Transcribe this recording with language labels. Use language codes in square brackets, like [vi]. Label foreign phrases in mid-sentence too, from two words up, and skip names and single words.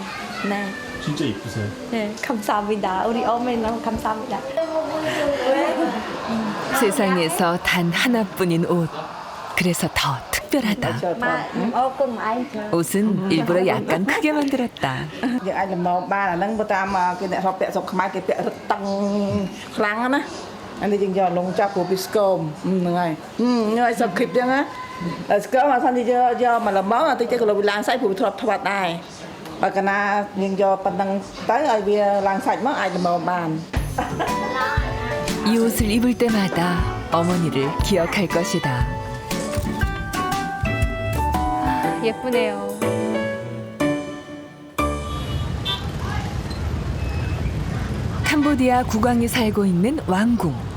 [ko] 네, 진짜 이쁘세요. 네, 감사합니다. 우리 어머니 너무 감사합니다. 세상에서 단 하나뿐인 옷. 그래서 더 특별하다. 옷은 일부러 약간 크게 만들었다. [km] យើងអាចលំបានអាហ្នឹងបើតាមគេអ្នករាប់ពាក់ស្រុកខ្មែរគេពាក់រឹតតឹងខ្លាំងណាអានេះយើងយកលងចាប់ព្រោះពីស្គមហ្នឹងហើយញ៉ៃសបคลิปចឹងណាស្គមអាសិនជាយកមកលំមកតិចទៅក៏វាឡើងសាច់ព្រោះវាធ្លាប់ថ្វាត់ដែរបើកាលណាយើងយកប៉ុណ្ណឹងទៅឲ្យវាឡើងសាច់មកអាចលំបាន [ko] 이 옷을 입을 때마다 어머니를 기억할 것이다. 예쁘네요. 캄보디아 국왕이 살고 있는 왕궁.